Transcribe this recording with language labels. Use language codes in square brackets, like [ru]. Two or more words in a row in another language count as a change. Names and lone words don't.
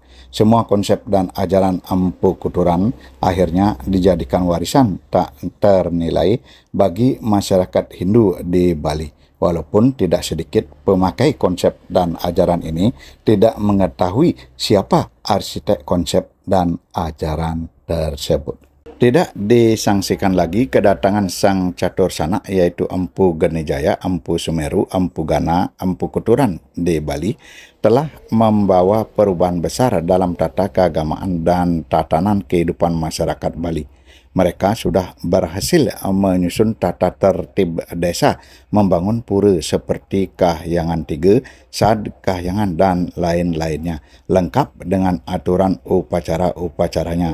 [id] Semua konsep dan ajaran Empu Kuturan akhirnya dijadikan warisan tak ternilai bagi masyarakat Hindu di Bali. Walaupun tidak sedikit pemakai konsep dan ajaran ini tidak mengetahui siapa arsitek konsep dan ajaran tersebut. Tidak disangsikan lagi kedatangan sang catursana yaitu Empu Genijaya, Empu Sumeru, Empu Gana, Empu Kuturan di Bali telah membawa perubahan besar dalam tata keagamaan dan tatanan kehidupan masyarakat Bali. Mereka sudah berhasil menyusun tata tertib desa, membangun pura seperti Kahyangan 3, Sad Kahyangan, dan lain-lainnya, lengkap dengan aturan upacara-upacaranya.